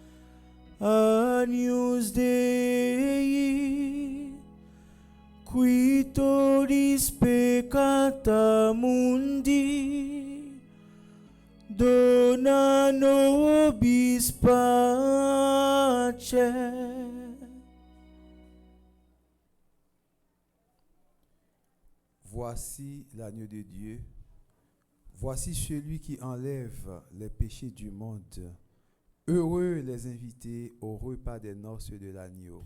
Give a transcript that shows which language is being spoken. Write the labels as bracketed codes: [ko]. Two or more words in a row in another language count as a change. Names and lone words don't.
[la] Agnus Dei, qui tollis peccata mundi, dona nobis pace. [fr] Voici l'agneau de Dieu. Voici celui qui enlève les péchés du monde. Heureux les invités au repas des noces de l'agneau.